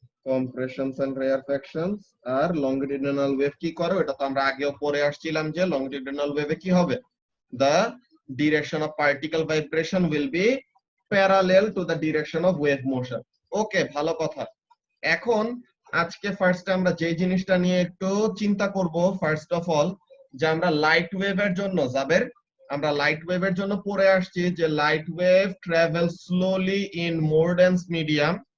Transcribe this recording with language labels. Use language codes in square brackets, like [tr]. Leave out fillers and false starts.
[en] Compressions and rarefactions আর longitudinal wave কি করে? [bn] এটা তো আমরা আগেও পড়ে আসছিলাম যে longitudinal wave কি হবে? [en] The direction of particle vibration will be parallel to the direction of wave motion. [bn] ওকে, ভালো কথা। এখন আজকে ফার্স্টে আমরা যে জিনিসটা নিয়ে একটু চিন্তা করব, ফার্স্ট অফ অল, যে আমরা লাইট ওয়েভের জন্য আমরা লাইট ওয়েভের জন্য পড়ে আসছি যে [en] Light wave travel slowly in more dense medium.